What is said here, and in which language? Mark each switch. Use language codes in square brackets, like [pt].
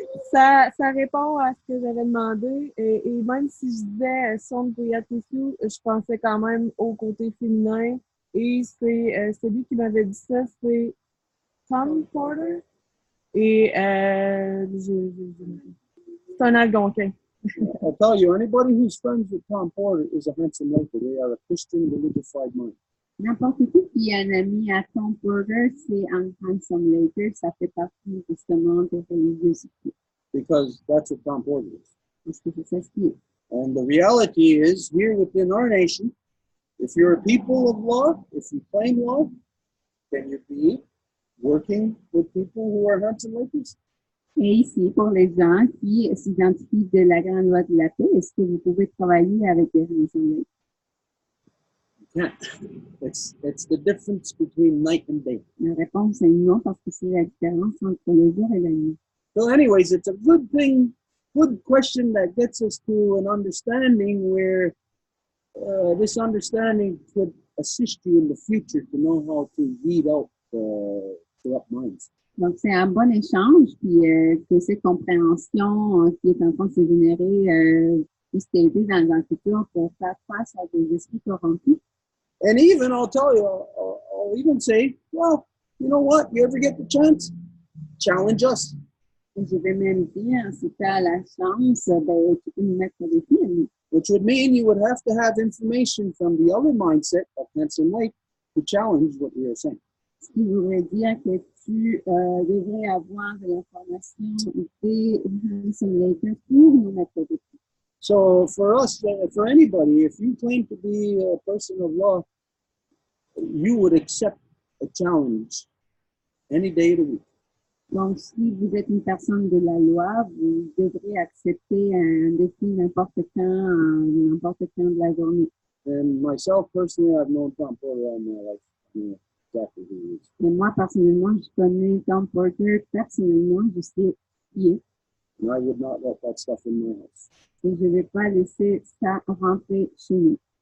[fr] Ça répond à ce que j'avais demandé. Et même si je disais son Guyatisu, je pensais quand même au côté féminin. Et c'est celui qui m'avait dit ça, c'est Tom Porter. Et c'est un Algonquin. [en] I'll tell you, anybody who's friends with Tom Porter is a handsome maker. They are a Christian, religious-fied mind. [fr] N'importe qui est un ami à Tom Porter, c'est un handsome laker. Ça fait partie justement de religiosité. [en] Because that's what Tom Porter is. [fr] Parce que c'est ça ce qui est. [en] And the reality is, here within our nation, if you're a people of law, if you claim law, can you be working with people who are handsome lakers? [fr] Et ici, pour les gens qui s'identifient de la grande loi de la paix, est-ce que vous pouvez travailler avec des handsome lakers? [en] It's the difference between night and day. [fr] La réponse est non, parce que c'est la différence entre le jour et la nuit. [en] So anyways, it's a good thing, good question that gets us to an understanding where this understanding could assist you in the future to know how to weed out corrupt minds. [fr] Donc, c'est un bon échange, puis que cette compréhension qui est en train de se générer puisse t'aider dans le futur pour faire face à des esprits corrompus. [en] And even, I'll tell you, I'll even say, well, you know what? You ever get the chance? Challenge us. [fr] Et je vais même dire, si tu as la chance, ben, tu peux nous mettre au défi. [en] Which would mean you would have to have information from the other mindset of Handsome Lake to challenge what we are saying. [fr] Ce qui voudrait dire que tu devrais avoir de l'information des Handsome Lakers pour nous mettre au défi. [en] So for us, for anybody, if you claim to be a person of law, you would accept a challenge any day of the week. [fr] Donc, si vous êtes une personne de la loi, vous devrez accepter un défi n'importe quand de la journée. [en] And myself, personally, I've known Tom Porter all my life. I know exactly who he is. [fr] Et moi, personnellement, je connais Tom Porter. Personnellement, je sais qui est. And I would not let that stuff in my house. Et je ne vais pas laisser ça rentrer chez nous.